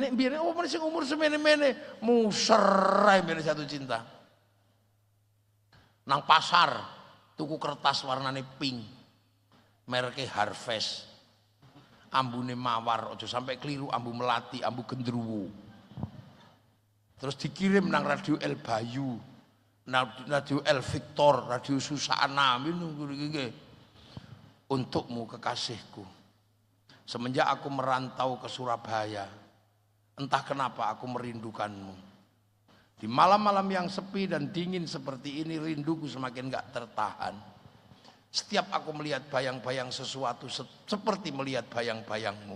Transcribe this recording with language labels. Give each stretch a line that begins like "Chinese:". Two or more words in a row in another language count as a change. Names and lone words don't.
Javanese: Nek mbiyene sing umur semene-mene muser ae mbiyene jatuh cinta. Nang pasar tuku kertas warnane pink. Mereke Harvest. Ambune mawar, aja sampai keliru ambu melati, ambu gendruwo. Terus dikirim nang radio El Bayu. Radio El Victor, radio Susana,
Indonesian: untukmu kekasihku. Semenjak aku merantau ke Surabaya, entah kenapa aku merindukanmu. Di malam-malam yang sepi dan dingin seperti ini, rinduku semakin gak tertahan. Setiap aku melihat bayang-bayang sesuatu, seperti melihat bayang-bayangmu.